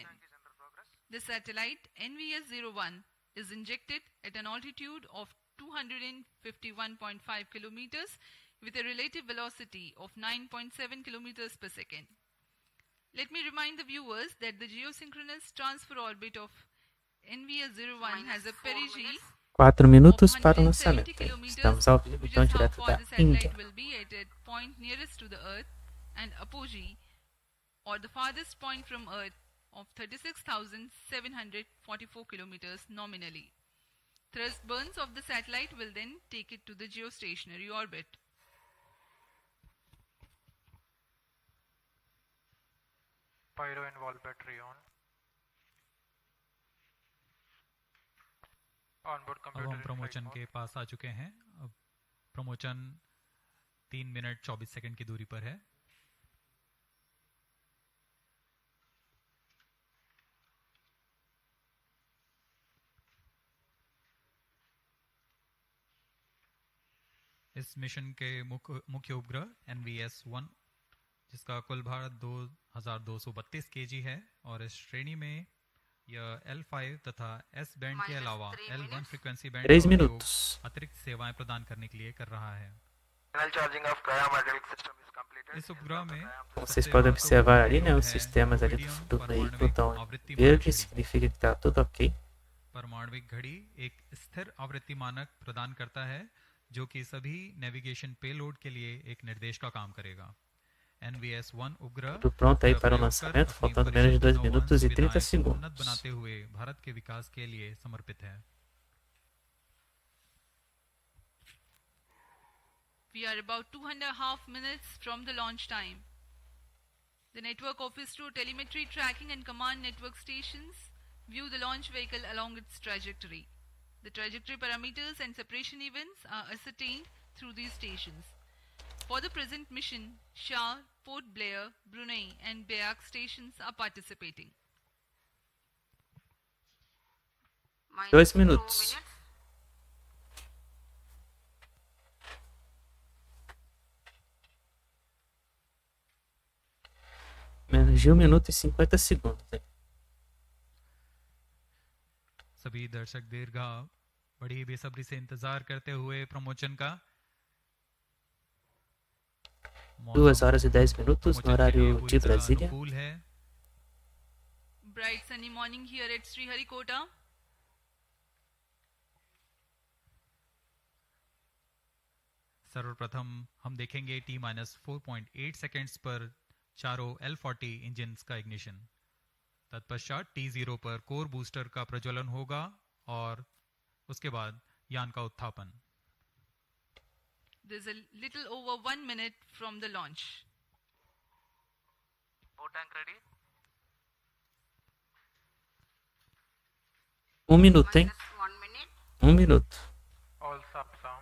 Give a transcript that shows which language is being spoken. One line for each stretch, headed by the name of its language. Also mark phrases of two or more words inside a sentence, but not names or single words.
English: The satellite NVS-1 is injected at an altitude of 251.5 kilometers with a relative velocity of 9.7 kilometers per second. Let me remind the viewers that the geosynchronous transfer orbit of NVS-1 has a perigee
Portuguese: 4
English: of
Portuguese: minutos para o
English: 170
Portuguese: lançamento.
English: kilometers,
Portuguese: Estamos ao vivo,
English: which
Portuguese: então,
English: is how
Portuguese: direto
English: far
Portuguese: da
English: the satellite
Portuguese: Índia.
English: will be at the point nearest to the Earth, and Apoie, or the farthest point from Earth, of 36,744 kilometers nominally. Thrust burns of the satellite will then take it to the geostationary orbit. Pyro and wall battery on. Onboard
Hindi: अब
English: computer
Hindi: हम
English: in
Hindi: प्रमोचन
English: flight
Hindi: के
English: mode.
Hindi: पास आ चुके हैं। अब प्रमोचन 3 मिनट 24 सेकंड की दूरी पर है। इस मिशन के मुख्य उपग्रह NVS-1, जिसका कुल भार 2232 kg है, और इस श्रेणी में यह L5 तथा S बैंड के अलावा L1
English: frequency band
Portuguese: 3
Hindi: का उपयोग
Portuguese: minutos.
Hindi: अतिरिक्त सेवाएं प्रदान करने के लिए कर रहा है।
English: Final charging of Gaia hydraulic system is completed.
Hindi: इस उपग्रह में
Portuguese: Como vocês podem observar ali, né, os sistemas ali do veículo estão verde, significa que está tudo ok.
Hindi: परमाणविक घड़ी एक स्थिर आवृत्ति मानक प्रदान करता है जो कि सभी
English: navigation payload
Hindi: के लिए एक निर्देश का काम करेगा। NVS-1 उपग्रह
Portuguese: Tudo pronto aí para o
Hindi: प्रयोग कर
Portuguese: lançamento,
Hindi: अपनी
Portuguese: faltando menos de 2
Hindi: परिशुद्धता
Portuguese: minutos e 30
Hindi: सुविधाएं को उन्नत
Portuguese: segundos.
Hindi: बनाते हुए भारत के विकास के लिए समर्पित है।
English: We are about 2.5 minutes from the launch time. The network of ISRO telemetry tracking and command network stations view the launch vehicle along its trajectory. The trajectory parameters and separation events are ascertained through these stations. For the present mission, Shah, Port Blair, Brunei and Beak stations are participating. Minus 2
Portuguese: 2 minutos. Menos de 1 minuto e 50 segundos. Hein?
Hindi: सभी दर्शक दीर्घा बड़ी बेसब्री से इंतजार करते हुए प्रमोचन का
Portuguese: 2 horas e 10 minutos no horário de Brasília.
Hindi: अनुकूल है।
English: Bright sunny morning here at Sriharikota.
Hindi: सर्वप्रथम हम देखेंगे T-4.8 सेकेंड्स पर चारों L40 इंजन्स का इग्निशन। तत्पश्चात T0 पर कोर बूस्टर का प्रज्वलन होगा और उसके बाद यान का उत्थापन।
English: There's a little over 1 minute from the launch. Boat tank ready.
Portuguese: 1 minuto, hein?
English: Minus 1 minute.
Portuguese: 1 minuto.
English: All subs armed.